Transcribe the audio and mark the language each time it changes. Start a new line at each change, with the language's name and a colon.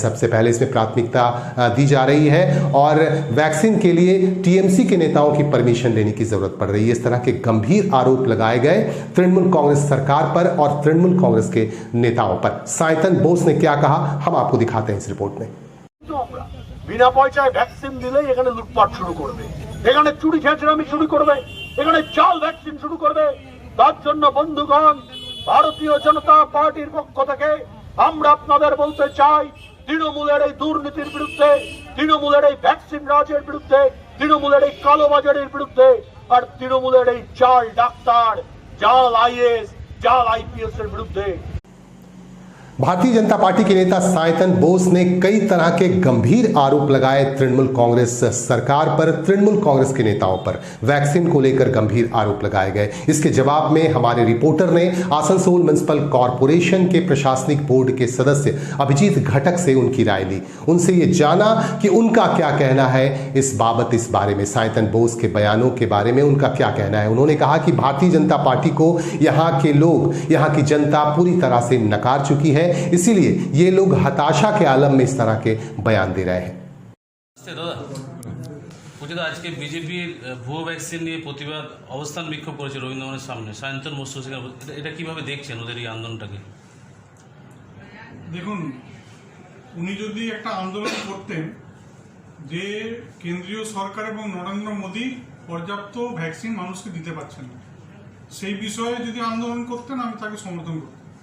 Hindi: सबसे पहले इसमें प्राथमिकता दी जा रही है और वैक्सीन के लिए टीएमसी के नेताओं की परमिशन लेने की जरूरत पड़ रही है। इस तरह के गंभीर आरोप लगाए गए तृणमूल कांग्रेस सरकार पर और तृणमूल कांग्रेस के नेताओं पर। सायतन बोस ने क्या कहा, हम आपको दिखाते हैं इस रिपोर्ट में।
Bangla: बिना পয়সায় ভ্যাকসিন দিলেই এখানে লুটপাট শুরু করবে, এখানে চুরি ছেঁচড়ামি শুরু করবে, এখানে জাল ভ্যাকসিন শুরু করবে। তার জন্য বন্ধুগণ, ভারতীয় জনতা পার্টির পক্ষ থেকে আমরা আপনাদের বলতে চাই, তৃণমূলের এই দুর্নীতির বিরুদ্ধে, তৃণমূলের এই ভ্যাকসিন রাজের বিরুদ্ধে, তৃণমূলের এই কালোবাজারের বিরুদ্ধে আর তৃণমূলের এই জাল ডাক্তার, জাল আইএস, জাল आईपीएस এর বিরুদ্ধে।
Hindi: भारतीय जनता पार्टी के नेता सायतन बोस ने कई तरह के गंभीर आरोप लगाए तृणमूल कांग्रेस सरकार पर, तृणमूल कांग्रेस के नेताओं पर। वैक्सीन को लेकर गंभीर आरोप लगाए गए। इसके जवाब में हमारे रिपोर्टर ने आसनसोल म्युनिसिपल कॉरपोरेशन के प्रशासनिक बोर्ड के सदस्य अभिजीत घटक से उनकी राय ली। उनसे ये जाना कि उनका क्या कहना है इस बाबत, इस बारे में, सायतन बोस के बयानों के बारे में उनका क्या कहना है। उन्होंने कहा कि भारतीय जनता पार्टी को यहाँ के लोग, यहाँ की जनता पूरी तरह से नकार चुकी है, इसीलिए ये लोग हताशा के आलम में इस तरह के बयान दे रहे हैं।
Bangla: আজকে বিজেপির ভুয়ো ভ্যাকসিন নিয়ে প্রতিবাদ অবস্থান বিক্ষোভ করেছে রবীন্দ্রভবনের সামনে। সায়ন্তন বসু, এটা কিভাবে দেখছেন ওদের এই আন্দোলনটাকে? দেখুন, উনি যদি একটা আন্দোলন করতেন যে কেন্দ্রীয় সরকার এবং নরেন্দ্র মোদী পর্যাপ্ত ভ্যাকসিন মানুষকে দিতে পারছেন না, সেই বিষয়ে যদি আন্দোলন করতেন আমি তাকে সমর্থন করতাম।